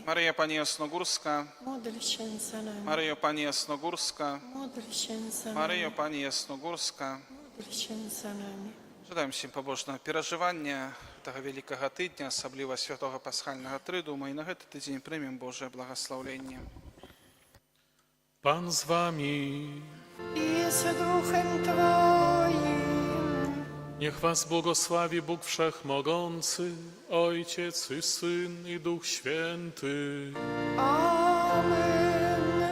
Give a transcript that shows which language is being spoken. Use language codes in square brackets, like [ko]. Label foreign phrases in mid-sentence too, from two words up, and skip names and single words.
[pl] Maryja Pani Jasnogórska, Módl się za nami, Maryjo Pani Jasnogórska, módl się za Maryjo nami, Pani Jasnogórska. módl się za nami. [be] Жадаем всім пабожнага перажывання таго вялікага тыдня, асабліва святога пасхальнага трыдума, і на гэты тыдзень прымем Божае благаслаўленне. [pl] Pan z wami. I z duchem Twoim. Niech was błogosławi Bóg Wszechmogący, Ojciec i Syn i Duch Święty. Amen.